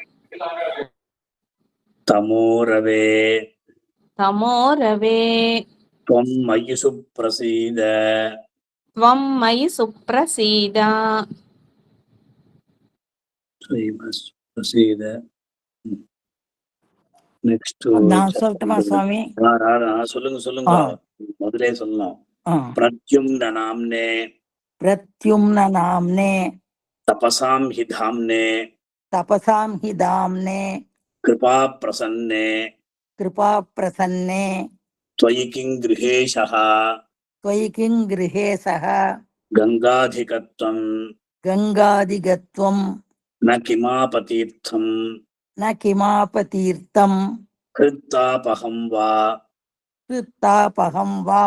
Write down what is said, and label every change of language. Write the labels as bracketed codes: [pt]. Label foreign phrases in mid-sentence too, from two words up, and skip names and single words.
[sa] तमोरवे तमोरवे त्वं मयि सुप्रसीद त्वं मयि सुप्रसीद प्रसीद நெக்ஸ்ட் [ta] நான் சொல்லட்டுமா சுவாமி? சொல்லுங்க முதலே சொல்லணும். [sa] प्रद्युम्न नाम्ने प्रद्युम्न नाम्ने तपसां हि धाम्ने तपसां हि धाम्ने कृपा प्रसन्ने कृपा प्रसन्ने त्वयि किं गृहेशः त्वयि किं गृहेशः गंगाधिकत्वं गंगादिगत्वं न किमापतीर्थं न किमापतीर्थं कृत्तापहं वा कृत्तापहं वा